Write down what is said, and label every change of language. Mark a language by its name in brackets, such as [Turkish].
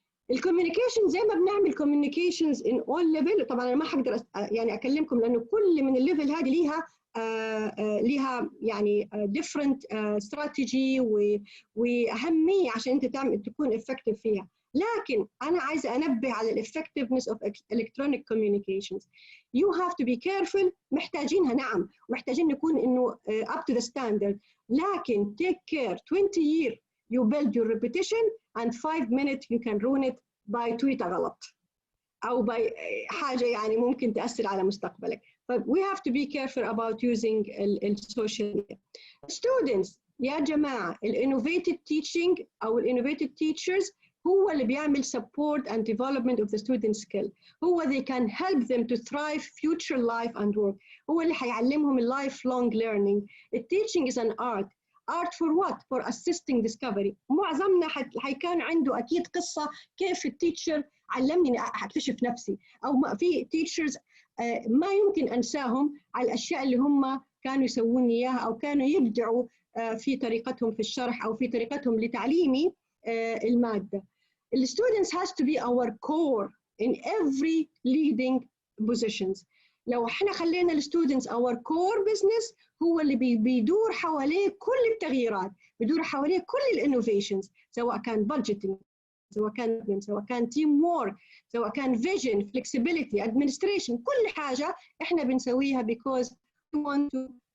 [Arabic] الكوميونيكيشن زي ما بنعمل [English] communications in all level، [Arabic] طبعا انا ما حقدر يعني اكلمكم لانه كل من الليفل هذه ليها يعني different strategy واهميه عشان انت تكون effective فيها. لكن أنا عايزة أنبه على ال effectiveness of electronic communications. [English] You have to be careful. [Arabic] محتاجينها نعم، محتاجين نكون إنه [English] up to the standard. لكن take care. 20 years you build your reputation and 5 minutes you can ruin it by tweet [Arabic] غلط أو [English] by حاجة [Arabic] يعني ممكن تأثر على مستقبلك. [English] But we have to be careful about using social media. Students يا جماعة innovative teaching أو innovative teachers هو اللي بيعمل support and development of the student skill. هو they can help them to thrive future life and work. [Arabic] هو اللي حيعلمهم lifelong learning. [English] Teaching is an art. Art for what? For assisting discovery. [Arabic] معظمنا حيكون عنده أكيد قصة كيف التيتشر علمني إني أكتشف نفسي، أو في teachers ما يمكن أنساهم على الأشياء اللي هم كانوا يسوون إياها أو كانوا يبدعوا في طريقتهم في الشرح أو في طريقتهم لتعليمي المادة. [English] The students has to be our core in every leading positions. [Arabic] لو احنا خلينا الستودنتس [English] our core business [Arabic] هو اللي بيدور حواليه كل التغييرات، بيدور حواليه كل الانوفيشنز، سواء كان budgeting، سواء كان team work، سواء كان vision، flexibility، administration، كل حاجة احنا بنسويها [English] because we want to